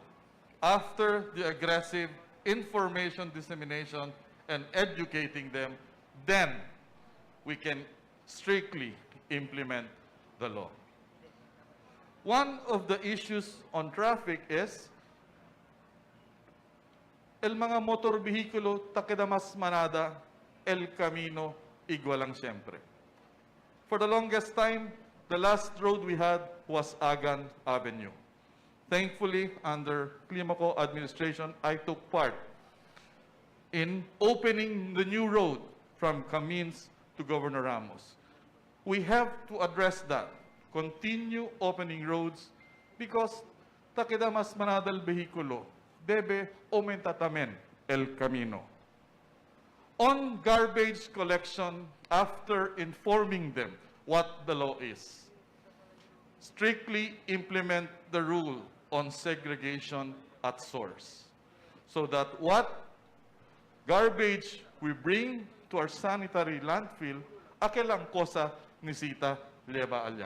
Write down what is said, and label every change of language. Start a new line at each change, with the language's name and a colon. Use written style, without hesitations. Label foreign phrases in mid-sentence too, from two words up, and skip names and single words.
English: After the aggressive information dissemination and educating them, then we can strictly implement the law. One of the issues on traffic is
Chavacano: el mga motor vehikulo takidamas manada, el camino igualang siyempre.
English: For the longest time, the last road we had was Agan Avenue. Thankfully, under Climaco administration, I took part in opening the new road from Camins to Governor Ramos. We have to address that. Continue opening roads because
Chavacano: takidamas manadal behikulo debe aumenta tamen el camino.
English: On garbage collection, after informing them what the law is, strictly implement the rule on segregation at source so that what garbage we bring to our sanitary landfill,
Chavacano: akelang kosa nisita leba alya.